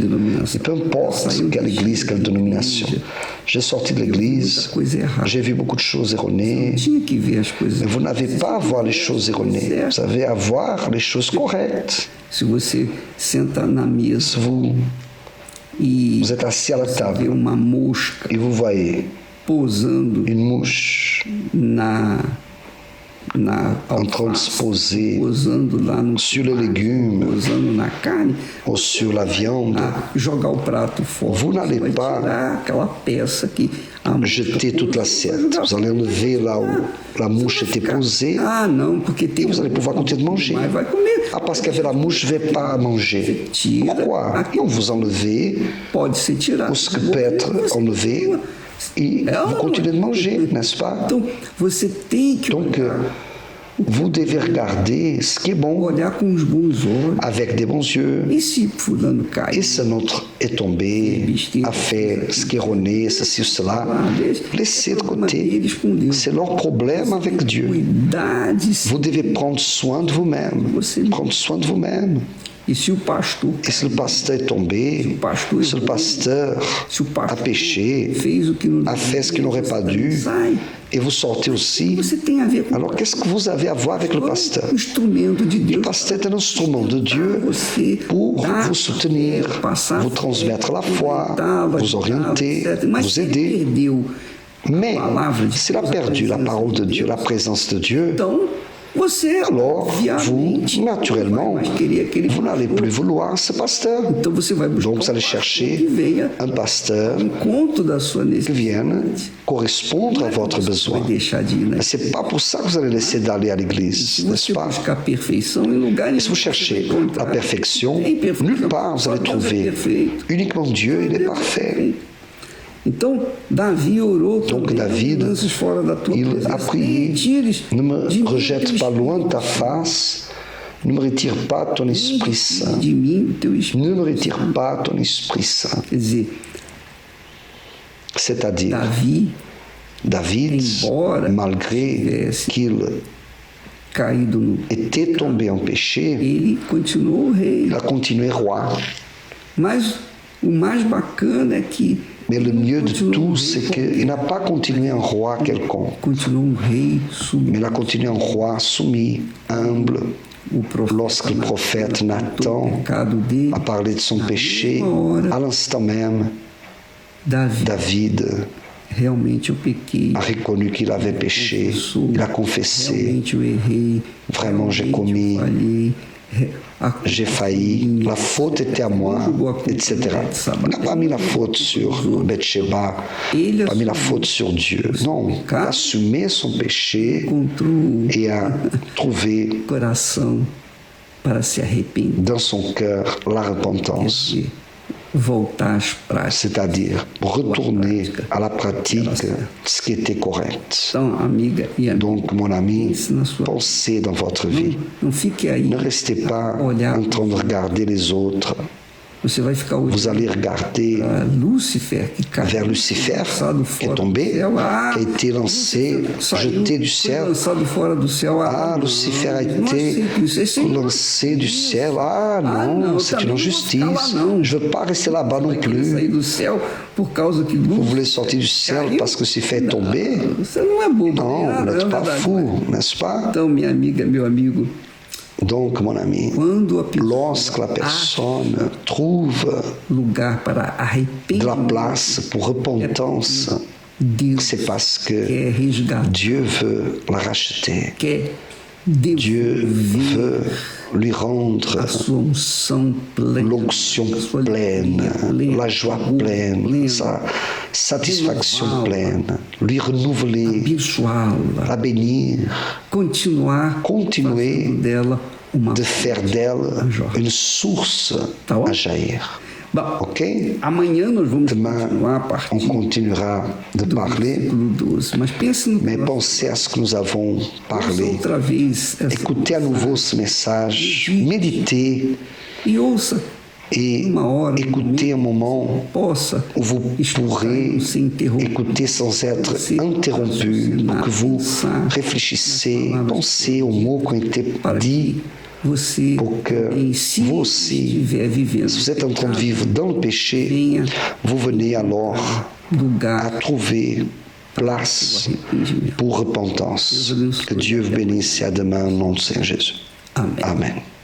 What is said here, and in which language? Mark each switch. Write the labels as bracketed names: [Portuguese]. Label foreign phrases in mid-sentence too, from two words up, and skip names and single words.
[French] Et peu importe quelle église, quelle dénomination. J'ai sorti de l'église, [Portuguese] coisa errada. [French] j'ai vu beaucoup de choses erronées. [Portuguese] Tinha que ver as coisas. [French] Mais vous n'avez pas à voir les choses erronées, vous avez à voir les choses correctes. [Portuguese] Se você senta na mesa [French] Si vous, [Portuguese] e [French] vous êtes assis à la [Portuguese] vê [French] table [Portuguese] uma mosca [French] et vous voyez [Portuguese] pousando [French] une mouche en train de se poser [Portuguese] pousando lá no [French] sur les légumes [Portuguese] pousando na carne, [French] ou sur la viande, [Portuguese] jogar o prato fora. [French] Vous n'allez [Portuguese] Vai [French] pas [Portuguese] tirar aquela peça que a mosca [French] jeter toute l'assiette. Vous allez enlever là où la mouche était posée. [Portuguese] Ah, não, porque tem. [French] Et vous allez pouvoir continuer de manger. [Portuguese] Mas vai comer. [French] Ah, parce qu'il y avait la mouche, je ne vais pas manger. [Portuguese] Tira. [French] Pourquoi? Non, vous enlevez [Portuguese] Pode ser tirado. [French] ou ce que peut être enlevé et vous continuez de manger, n'est-ce pas? [Portuguese] Então, você tem que [French] Donc, vous devez regarder ce qui est bon [Portuguese] olhar com os bons olhos. [French] avec des bons yeux. [Portuguese] E se fulano cai? [French] Et si notre est tombé, a fait ce qui est erroné, ceci ou cela, laissez de côté. C'est leur problème avec Dieu. [Portuguese] Cuidar de si. [French] Vous devez prendre soin de vous-même. Prendre soin de vous-même. [Portuguese] E se o pastor [French] Et si le pasteur est tombé, si le pasteur [Portuguese] se o [French] a [Portuguese] pastor [French] péché, [Portuguese] fez o que não [French] a fait ce qu'il n'aurait pas dû, [Portuguese] sai, [French] et vous sortez aussi, [Portuguese] você tem a ver com [French] alors qu'est-ce que vous avez à voir avec le pasteur? [Portuguese] o instrumento de [French] Le [Portuguese] Deus [French] pasteur est un instrument de Dieu [Portuguese] você [French] pour [Portuguese] dar, [French] vous soutenir, [Portuguese] passar [French] vous transmettre la foi, [Portuguese] orientá-lo, [French] vous orienter, etc. [Portuguese] Mas [French] vous [Portuguese] se ele [French] aider. [Portuguese] perdeu [French] Mais [Portuguese] palavra de [French] s'il a [Portuguese] Deus, [French] perdu la [Portuguese] presença [French] parole de [Portuguese] de [French] Dieu, la présence de Dieu, [Portuguese] então você [French] alors vous, [Portuguese] obviamente, [French] naturellement, [Portuguese] não vai mais querer aquele [French] vous n'allez [Portuguese] pastor. [French] plus vouloir ce pasteur. [Portuguese] Então você vai buscar [French] Donc vous allez [Portuguese] um pastor [French] chercher [Portuguese] que venha [French] un pasteur [Portuguese] ao encontro da sua [French] qui [Portuguese] necessidade. [French] vienne correspondre à votre [Portuguese] Você [French] besoin. [Portuguese] vai deixar de ir, né? [French] Mais ce n'est pas pour ça que vous allez laisser d'aller à l'église, [Portuguese] Se [French] n'est-ce [Portuguese] você [French] pas? [Portuguese] buscar perfeição em lugar [French] Et si vous cherchez la perfection, nulle part vous allez trouver. Uniquement Dieu, il est parfait. [Portuguese] Então, Davi orou [French] Donc, [Portuguese] também, [French] David, [Portuguese] não lances fora da tua [French] il [Portuguese] presença, [French] a prié, [Portuguese] nem tires [French] ne me [Portuguese] de mim [French] rejette [Portuguese] teu [French] pas loin de [Portuguese] Espírito [French] ta face, ne me retire pas ton Esprit Saint, [Portuguese] de mim teu Espírito. [French] ne me retire pas ton Esprit Saint. [Portuguese] Quer dizer, [French] C'est-à-dire, [Portuguese] Davi [French] David, [Portuguese] embora [French] malgré qu'il [Portuguese] caído no... [French] était tombé en péché, [Portuguese] Ele continuou rei. [French] il a continué roi. [Portuguese] Mas o mais bacana é que [French] Mais le mieux de [Portuguese] continuou [French] tout, [Portuguese] rei, [French] c'est qu'il n'a pas continué un roi quelconque, [Portuguese] continuou rei sumido. [French] mais il a continué un roi soumis, humble. [Portuguese] O profeta [French] Lorsque le prophète [Portuguese] contou [French] Nathan [Portuguese] o pecado dele, [French] a parlé de son péché, à l'instant même, [Portuguese] Davi, [French] David [Portuguese] realmente eu pequei. [French] a reconnu qu'il avait péché, il a confessé, [Portuguese] Realmente eu errei. [French] Vraiment, j'ai [Portuguese] realmente [French] commis. [Portuguese] eu falhei. [French] j'ai failli, la faute était à moi, etc. Il n'a pas mis la faute sur Bathsheba, pas mis la faute sur Dieu. Non, il a assumé son péché [Portuguese] Encontrou [French] et a trouvé [Portuguese] o coração para se arrepender, [French] dans son cœur la repentance, [Portuguese] de voltar às práticas. [French] c'est-à-dire retourner à la pratique de ce qui était correct. [Portuguese] Então, amiga e amigo, [French] Donc, mon ami, [Portuguese] pense na sua [French] pensez dans votre vie. [Portuguese] não fique aí [French] Ne restez pas [Portuguese] a olhar [French] en train de regarder les autres [Portuguese] Você vai ficar [French] Vous allez regarder [Portuguese] Lúcifer que caiu, [French] vers Lucifer qui est tombé, qui a été lancé, jeté du ciel. [Portuguese] lançado fora do céu. [French] Lucifer a été lancé du ciel. Non, c'est une injustice. Je ne veux pas rester là-bas non plus. [Portuguese] Sair do céu por causa que [French] Vous voulez sortir du ciel parce que Lucifer est tombé? [Portuguese] Você não é bobo. [French] Non, vous n'êtes pas fou, n'est-ce pas? [Portuguese] Então, minha amiga, meu amigo, [French] Donc, mon ami, lorsque la personne trouve [Portuguese] lugar para [French] de la [Portuguese] arrependimento, [French] place pour repentance, [Portuguese] Deus [French] c'est parce que [Portuguese] quer resgatar, [French] Dieu veut la racheter. [Portuguese] quer [French] Dieu [Portuguese] devolver [French] veut lui rendre [Portuguese] a sua unção plena, [French] l'onction [Portuguese] a sua [French] pleine, [Portuguese] alegria [French] la joie pleine, sa satisfaction pleine, lui renouveler, [Portuguese] abençoá-la, [French] la bénir, [Portuguese] continuar [French] continuer [Portuguese] fazendo dela uma [French] de faire d'elle une source à jaillir. [Portuguese] Bom, [French] Ok? [Portuguese] amanhã nós vamos [French] Demain, [Portuguese] continuar a [French] on [Portuguese] partir [French] continuera de [Portuguese] do [French] parler, [Portuguese] versículo 12. Mas pense no [French] mais pensez à ce que nous avons [Portuguese] ouça [French] parlé. [Portuguese] outra vez essa [French] Écoutez à nouveau ce message, méditez [Portuguese] e ouça [French] et [Portuguese] uma hora, [French] écoutez un moment [Portuguese] possa [French] où vous pourrez [Portuguese] ser interrompido. [French] écouter sans être interrompu, pour que vous réfléchissez, pensez aux mots qui ont été dits, [Portuguese] Você, [French] pour que [Portuguese] em si [French] vous aussi, [Portuguese] estiver vivendo [French] si vous êtes en train de vivre dans le péché, vous venez alors à [Portuguese] lugar [French] trouver place [Portuguese] arrependimento. [French] pour repentance. Que Dieu vous bénisse et à demain au nom de Saint Jésus. [Portuguese] Amém. [French] Amen.